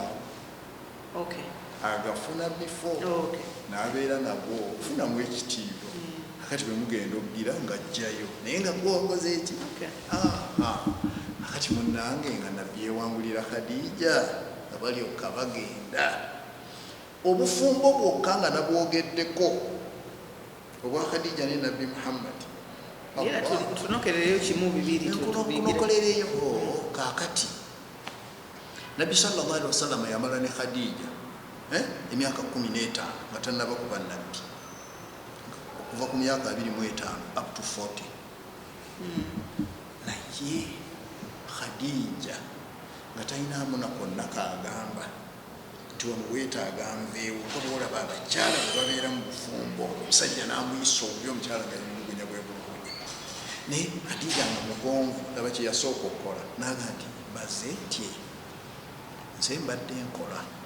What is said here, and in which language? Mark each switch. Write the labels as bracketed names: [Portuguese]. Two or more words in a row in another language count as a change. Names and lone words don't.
[Ganda] awo agafuna before n'abeera nagwo ofunamu ekitiibwa akati bwe mugenda okugira ng'ajjayo naye nga gwokoze eki akati munnange nga nabbi yewangulira Khadija nga balyoka bagenda obufumbo bwokka nga nabwogeddeko obwa Khadija ne nabbi Muhammad tunokerereyo kimu bibiri tunokolereyo kakati nabbi [Arabic] صلى الله عليه وسلم [Ganda] yamala ne Khadija emyaka 15 nga tannaba kuba nabbi okuva ku myaka 25 [English] up to [Ganda] 40 naye Khadija nga talinamu nakonna kaagamba nti ono weetaaga nveewo nga bwolaba abakyala bwe babeera mu bufumbo omusajja n'amuyisa obubi omukyala nga yemulugunya bwebulugunya naye Khadija nga mugonvu laba kye yasooka okukola naga nti baze tye nze mbadde nkola